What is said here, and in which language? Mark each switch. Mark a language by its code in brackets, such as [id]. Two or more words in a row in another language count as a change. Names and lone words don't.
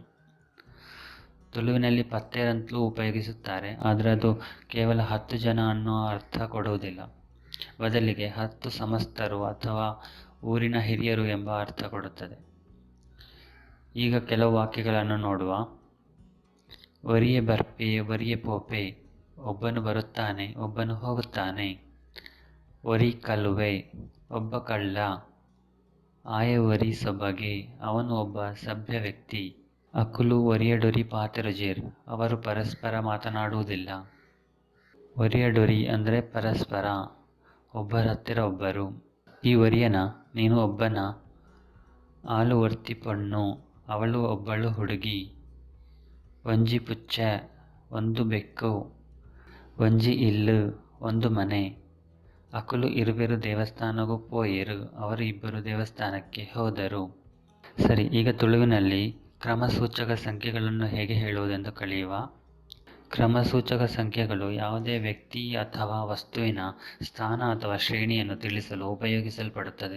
[kn] ತುಳುವಿನಲ್ಲಿ ಪತ್ತೇರ್ ಅಂತಲೂ ಉಪಯೋಗಿಸುತ್ತಾರೆ, ಆದರೆ ಅದು ಕೇವಲ 10 ಜನ ಅನ್ನೋ ಅರ್ಥ ಕೊಡುವುದಿಲ್ಲ, ಬದಲಿಗೆ 10 ಸಮಸ್ತರು ಅಥವಾ ಊರಿನ ಹಿರಿಯರು ಎಂಬ ಅರ್ಥ ಕೊಡುತ್ತದೆ. ಈಗ ಕೆಲವು ವಾಕ್ಯಗಳನ್ನು ನೋಡುವ. [tcy] ಒರಿಯೆ ಬರ್ಪೆ ಒರಿಯೆ ಪೋಪೆ, [kn] ಒಬ್ಬನು ಬರುತ್ತಾನೆ ಒಬ್ಬನು ಹೋಗುತ್ತಾನೆ. [tcy] ಒರಿ ಕಲುವೆ, [kn] ಒಬ್ಬ ಕಳ್ಳ. [tcy] ಆಯ ಒರಿ ಸೊಬಗೆ, [kn] ಅವನು ಒಬ್ಬ ಸಭ್ಯ ವ್ಯಕ್ತಿ. [tcy] ಅಕುಲು ಒರಿಯಡೊರಿ ಪಾತೆರುಜೇರ್, [kn] ಅವರು ಪರಸ್ಪರ ಮಾತನಾಡುವುದಿಲ್ಲ. ಒರಿಯಡೊರಿ ಅಂದರೆ ಪರಸ್ಪರ, ಒಬ್ಬರ ಹತ್ತಿರ ಒಬ್ಬರು. [tcy] ಈ ಒರಿಯನ, [kn] ನೀನು ಒಬ್ಬನ. [tcy] ಆಲು ಒರ್ತಿ ಪೊಣ್ಣು, [kn] ಅವಳು ಒಬ್ಬಳು ಹುಡುಗಿ. [tcy] ಒಂಜಿ ಪುಚ್ಚೆ, [kn] ಒಂದು ಬೆಕ್ಕು. [tcy] ಒಂಜಿ ಇಲ್ಲು, [kn] ಒಂದು ಮನೆ. [tcy] ಅಕುಲು ಇರುವೆರು ದೇವಸ್ಥಾನಗೂ ಪೋಯೆರು, [kn] ಅವರು ಇಬ್ಬರು ದೇವಸ್ಥಾನಕ್ಕೆ ಹೋದರು. ಸರಿ, ಈಗ ತುಳುವಿನಲ್ಲಿ ಕ್ರಮಸೂಚಕ ಸಂಖ್ಯೆಗಳನ್ನು ಹೇಗೆ ಹೇಳುವುದೆಂದು ಕಲಿಯುವ. ಕ್ರಮಸೂಚಕ ಸಂಖ್ಯೆಗಳು ಯಾವುದೇ ವ್ಯಕ್ತಿ ಅಥವಾ ವಸ್ತುವಿನ ಸ್ಥಾನ ಅಥವಾ ಶ್ರೇಣಿಯನ್ನು ತಿಳಿಸಲು ಉಪಯೋಗಿಸಲ್ಪಡುತ್ತದೆ.